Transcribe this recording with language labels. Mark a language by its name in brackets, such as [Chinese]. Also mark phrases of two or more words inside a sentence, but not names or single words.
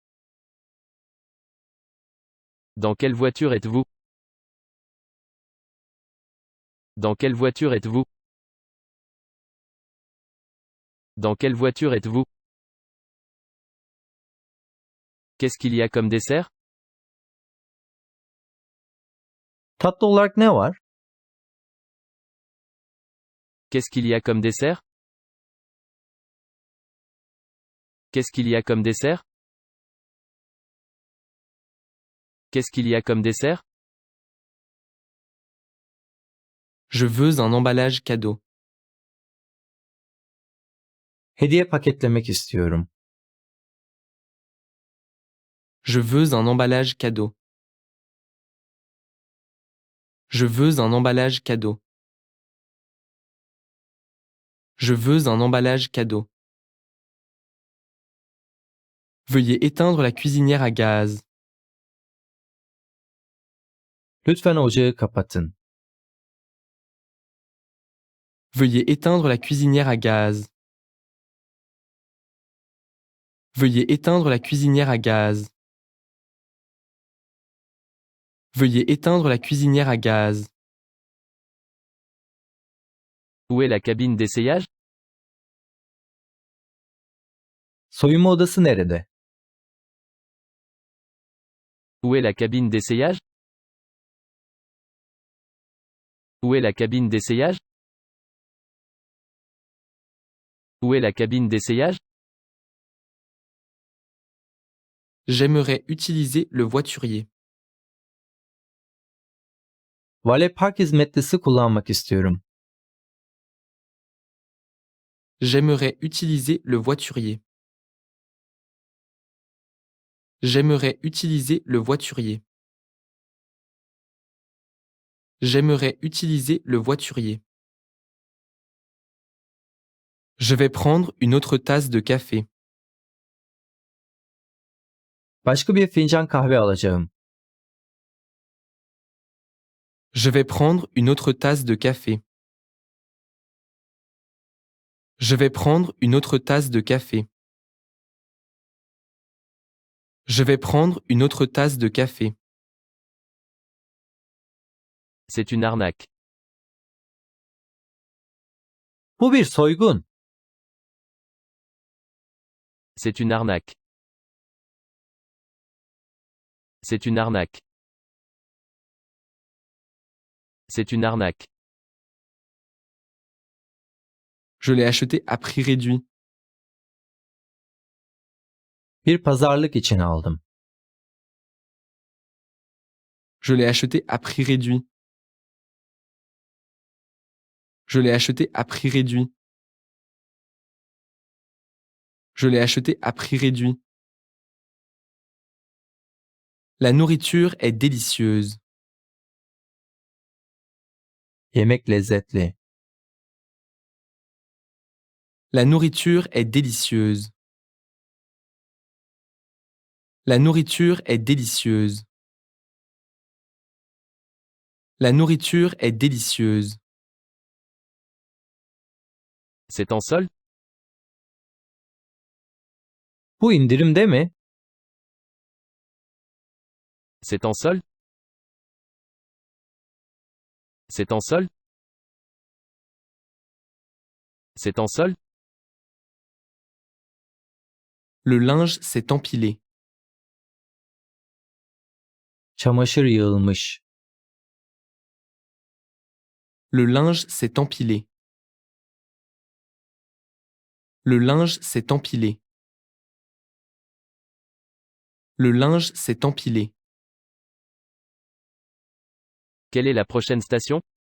[French] Dans quelle voiture êtes-vous? Dans quelle voiture êtes-vous? Dans quelle voiture êtes-vous? Qu'est-ce qu'il y a comme dessert? [Turkish] Tatlı olarak ne var? [French] Qu'est-ce qu'il y a comme dessert? Qu'est-ce qu'il y a comme dessert? Qu'est-ce qu'il y a comme dessert? Je veux un emballage cadeau. [Turkish] Hediye paketlemek istiyorum. [French] Je veux un emballage cadeau. Je veux un emballage cadeau. Je veux un emballage cadeau. Veuillez éteindre la cuisinière à gaz. [Turkish] Lütfen ocağı kapatın. [French] Veuillez éteindre la cuisinière à gaz. Veuillez éteindre la cuisinière à gaz. Veuillez éteindre la cuisinière à gaz. Où est la cabine d'essayage? [Turkish] Soyunma odası nerede? [French] Où est la cabine d'essayage? Où est la cabine d'essayage? Où est la cabine d'essayage? J'aimerais utiliser le voiturier. [Turkish] Valet park hizmetlisi kullanmak istiyorum. [French] J'aimerais utiliser le voiturier. J'aimerais utiliser le voiturier. J'aimerais utiliser le voiturier. Je vais prendre une autre tasse de café. [Turkish] Başka bir fincan kahve alacağım. [French] Je vais prendre une autre tasse de café. Je vais prendre une autre tasse de café. Je vais prendre une autre tasse de café. C'est une arnaque. [Turkish] Bu bir soygun. [French] C'est une arnaque. C'est une arnaque. C'est une arnaque. Je l'ai acheté à prix réduit. [Turkish] Bir pazarlık için aldım. [French] Je l'ai acheté à prix réduit. Je l'ai acheté à prix réduit. Je l'ai acheté à prix réduit. La nourriture est délicieuse. [Turkish] Yemek lezzetli. [French] La nourriture est délicieuse. La nourriture est délicieuse. La nourriture est délicieuse. C'est en solde? [Turkish] Bu indirimde mi? [French] C'est en solde? C'est en solde? C'est en solde? Le linge s'est empilé. [Turkish] Çamaşır yığılmış. [French] Le linge s'est empilé. Le linge s'est empilé. Le linge s'est empilé. Quelle est la prochaine station?